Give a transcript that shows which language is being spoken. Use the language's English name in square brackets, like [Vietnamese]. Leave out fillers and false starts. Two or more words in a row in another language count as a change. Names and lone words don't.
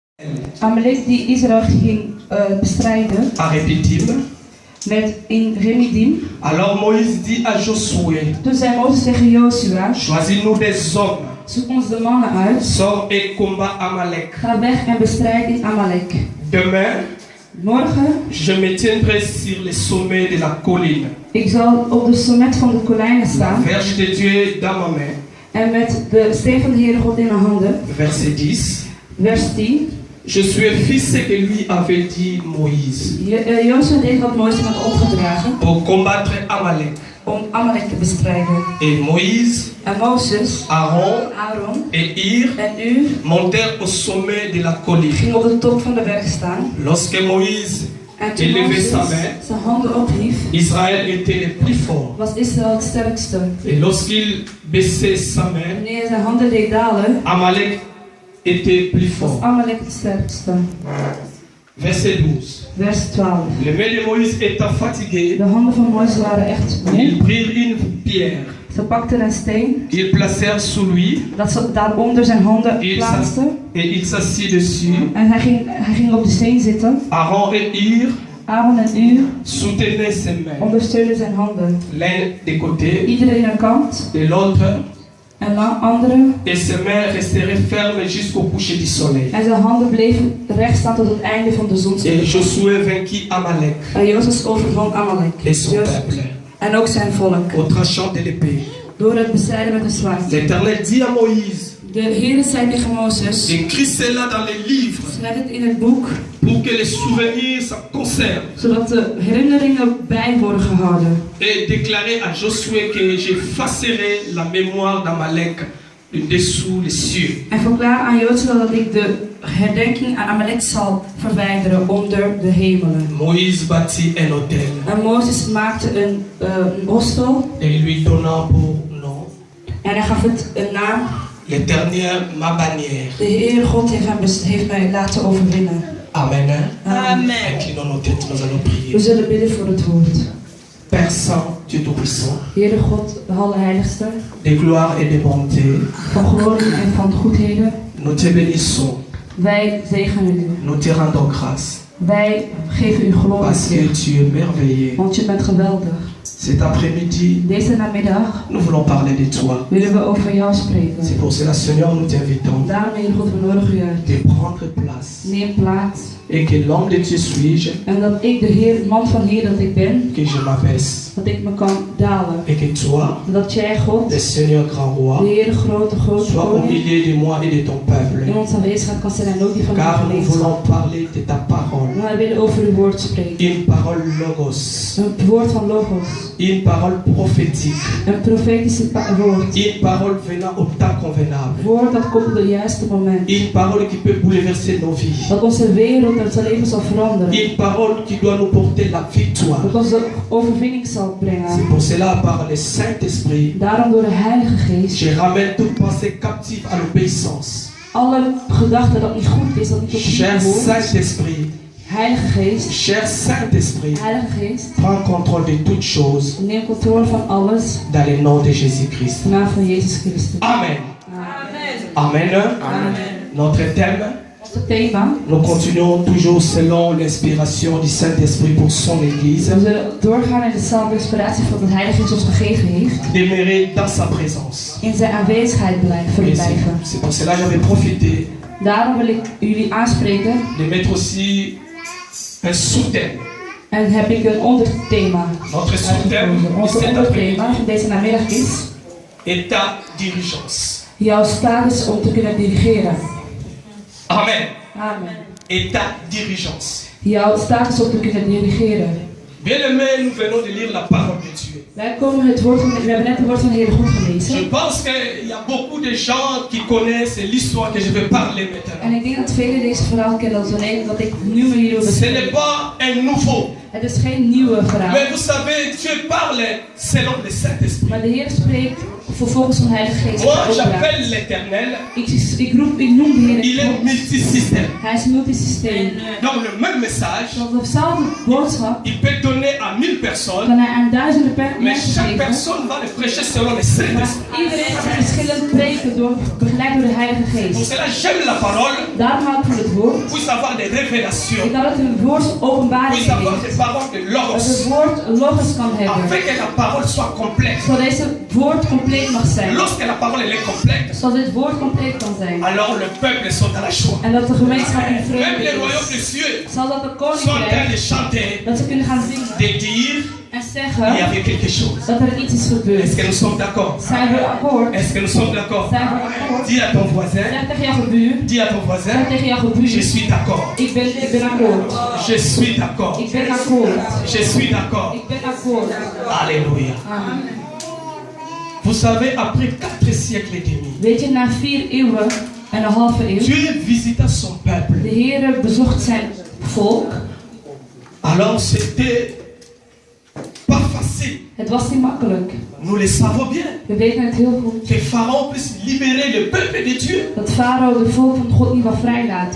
[Dutch] Amalek die Israël ging bestrijden. [French] À Rephidim. [Dutch] Met in Remidim. [French] Alors Moïse dit à Josué. [Dutch] Toen zei Mozes tegen Joshua. [French] Choisis-nous des hommes. [Dutch] Zoek ons de mannen uit. [French] Sors et combat Amalek. [Dutch] Ga weg en bestrijd in Amalek. [French] Demain. [Dutch] Morgen. [French] Je me tiendrai sur les sommets de la colline. [Dutch] Ik zal op de sommet van de kollijnen staan. [French] La verge de Dieu dans ma main. [Dutch] En met de steen van de Heere God in mijn handen. [French] Verset 10. [Dutch] Vers 10. [French] Je suis fils que lui avait dit Moïse. [Dutch] Joshua deed wat Mozes had opgedragen. [French] Pour combattre Amalek. [Dutch] Om Amalek te bestrijden. [French] Et Moïse, [Dutch] en Mozes, [French] Aaron et Hur montèrent au sommet de la colline. [Dutch] Ging op de top van de berg staan. [French] Lorsque Moïse élevait sa main, [Dutch] zijn handen ophief, [French] Israël était le plus fort. [Dutch] Was Israël het sterkste. [French] Et lorsqu'il baissait sa main, [Dutch] wanneer hij zijn handen deed dalen, [French] Amalek était plus fort. [Dutch] Was Amalek het sterkste. [French] Verset 12. [Dutch] Vers 12. [French] Les mains de Moïse étant fatiguées, [Dutch] de handen van Mozes waren echt moe. [French] Ils prirent une pierre. [Dutch] Ze pakten een steen. [French] Ils placèrent sous lui. [Dutch] Dat ze daaronder zijn handen plaatsten. [French] Et il s'assit dessus. [Dutch] En hij ging op de steen zitten. [French] Aaron et Hur soutenaient ses mains. [Dutch] Ondersteunden zijn handen. [French] L'un des côtés. [Dutch] Iedereen een kant. [French] De l'autre. [Dutch] En andere. [French] Et ses mains resteraient fermes jusqu'au coucher du soleil. [Dutch] En zijn handen bleven recht staan tot het einde van de zonsopgang. [French] Et Josué vainquit Amalek. [Dutch] En Jozef overwon Amalek. [French] Et son peuple. [Dutch] En ook zijn volk. [French] Au tranchant de l'épée. [Dutch] Door het bestrijden met een zwaard. [French] L'Éternel dit à Moïse. [Dutch] De Heere zei tegen Mozes. [French] Écris cela dans les livres. [Dutch] Schrijf het in het boek. [French] Pour que les souvenirs s'en conservent. [Dutch] Zodat de herinneringen bij worden gehouden. [French] Et déclarer à Josué que j'effacerai la mémoire d'Amalek dessous les cieux. [Dutch] En verklaar aan Joshua dat ik de herdenking aan Amalek zal verwijderen onder de hemelen. [French] Moïse bâtit un autel. [Dutch] En Mozes maakte een hostel. [French] Et il lui donna pour nom. [Dutch] En hij gaf het een naam. [French] L'Éternel ma bannière. [Dutch] De Heer God heeft mij laten overwinnen. [French] Amen. [Dutch] Amen. [French] Inclinons nos têtes, nous allons prier. [Dutch] We zullen bidden voor het woord. [French] Père Saint, Dieu Tout-Puissant. [Dutch] Heere God, de Allerheiligste. [French] De gloire et de bonté. [Dutch] Van glorie en van goedheden. [French] Nous te bénissons. [Dutch] Wij zegenen u. [French] Nous te rendons grâce. [Dutch] Wij geven u glorie. [French] Parce que tu es merveilleux. [Dutch] Want je bent geweldig. [French] Cet après-midi, [Dutch] deze namiddag, [French] nous voulons parler de toi. [Dutch] Willen we over jou spreken. [French] C'est pour cela, Seigneur, nous t'invitons. [Dutch] Daarom, Heer God, we nodigen u uit. [French] De prendre place. [Dutch] Neem plaats. [French] Et que l'homme de Dieu suis-je. [Dutch] En dat ik de Heer, man van Heer dat ik ben. [French] Que je m'abaisse. [Dutch] Dat ik me kan dalen. [French] Et que toi, [Dutch] dat jij, God, [French] le Seigneur grand roi, [Dutch] de Heer grote [French] sois au milieu de moi et de ton peuple. [Dutch] In onze aanwezigheid kan zijn en ook die van [French] Car [Dutch] uw [French] nous voulons parler de ta parole. [Dutch] We willen over uw woord spreken. [French] Une parole logos. [Dutch] Een woord van logos. [French] Une parole prophétique. [Dutch] Een profetische woord. [French] Une parole venant au temps convenable. [Dutch] Woord dat komt op het juiste moment. [French] Une parole qui peut bouleverser nos vies. [Dutch] Dat onze wereld en onze leven zal veranderen. [French] Une parole qui doit nous porter la victoire. [Dutch] Dat onze overwinning zal brengen. [French] C'est pour cela, par le Saint-Esprit, [Dutch] daarom door de Heilige Geest, [French] je ramène toute pensée captive à l'obéissance. [Dutch] Alle gedachten dat niet goed is, dat niet op [French] Cher Saint-Esprit, [Dutch] Heilige Geest, [French] cher Saint-Esprit, [Dutch] Heilige Geest, [French] prends contrôle de toutes choses. [Dutch] Neem controle van alles. [French] Dans le nom de Jésus-Christ. [Dutch] In de naam van Jezus Christus. [French] Amen. [Dutch] Amen. [French] Amen. Amen. Notre thème. Nous continuons toujours selon l'inspiration du Saint-Esprit pour son Église. [Dutch] We zullen doorgaan in dezelfde inspiratie van de Heilige Geest ons gegeven heeft. [French] Demeurer dans sa présence. [Dutch] In zijn aanwezigheid verblijven. [French] C'est pour cela que j'avais profité. [Dutch] Daarom wil ik jullie aanspreken. [French] De mettre aussi un sous-thème. [Dutch] En heb ik een onderthema. [French] Notre sous-thème. [Dutch] Onze onderthema van deze namiddag is. [French] État d'urgence. [Dutch] Jouw status om te kunnen dirigeren. [French] Amen. [Dutch] Amen. [French] État d'urgence. [Dutch] Jouw status om te kunnen dirigeren. [French] Bien-aimés, nous venons de lire la parole de Dieu. [Dutch] Wij komen het woord van, we hebben net het woord van de Heer God gelezen. [French] Je pense qu'il y a beaucoup de gens qui connaissent l'histoire que je vais parler maintenant. [Dutch] En ik denk dat velen deze verhaal kennen als alleen dat ik nu me hierover [French] Ce n'est pas un nouveau. [Dutch] Het is geen nieuwe verhaal. [French] Mais vous savez, Dieu parle selon le Saint-Esprit. [Dutch] Maar de Heer spreekt volgens de Heilige Geest. [French] Moi, j'appelle l'Éternel. [Dutch] Ik noem de Heer. [French] Il est multisystème. [Dutch] Hij is is multisysteem. [French] Donc le même message, [Dutch] Want dezelfde boodschap [French] il peut donner à 1000 personnes, [Dutch] kan hij aan duizenden [French] mais [Dutch] mensen [French] chaque [Dutch] geven. [French] personne va le prêcher selon le Saint-Esprit. [Dutch] Maar iedereen kan verschillend preken begeleid door de Heilige [French] Pour [Dutch] Geest. [French] cela, j'aime la parole, [Dutch] Daarom hou ik van het woord. [French] puisse avoir des révélations, [Dutch] Ik dat het een woord openbaring [French] puisse avoir [Dutch] heeft. [French] des paroles de [Dutch] Dat [French] logos, [Dutch] het woord een logos kan hebben. [French] afin que la parole soit complète. [Dutch] Zodat deze woord compleet mag zijn. [French] Lorsque la parole elle est complète, [Dutch] Zodat dit woord compleet kan zijn. [French] alors le peuple saute à la joie. [Dutch] En dat de gemeenschap in [French] Même [Dutch] vreugde [French] les royaumes [Dutch] is. [French] des cieux [Dutch] Zal dat de [French] sont en train [Dutch] koninkrijk, [French] de chanter, [Dutch] dat ze kunnen gaan zingen [French] de dire [Dutch] en [French] il y [Dutch] zeggen [French] avait quelque chose. [Dutch] dat er iets is [French] Est-ce [Dutch] gebeurd. [French] que nous sommes d'accord? [Dutch] Zijn we akkoord? [French] Est-ce que nous sommes d'accord? [Dutch] Zijn we akkoord? [French] Dis à ton voisin, [Dutch] Zeg tegen jouw gebuur. [French] dis à ton voisin, [Dutch] Zeg tegen jouw [French] je [Dutch] gebuur. [French] suis d'accord. [Dutch] Ik ben akkoord. [French] Je suis d'accord. [Dutch] Ik ben akkoord. [French] Je suis d'accord. [Dutch] Ik ben akkoord. [French] Alléluia. [Dutch] Amen. [French] Vous savez, après 4 siècles et demi, [Dutch] Weet je, na 4 eeuwen en een halve eeuw, [French] Dieu visita son [Dutch] de [French] peuple. [Dutch] Heer bezocht zijn volk. [French] Alors c'était pas facile. [Dutch] Het was niet makkelijk. [French] Nous le savons bien. [Dutch] We weten het heel goed. [French] Que Pharaon puisse libérer le peuple de Dieu. [Dutch] Dat Farao de volk van God niet wil vrijlaten.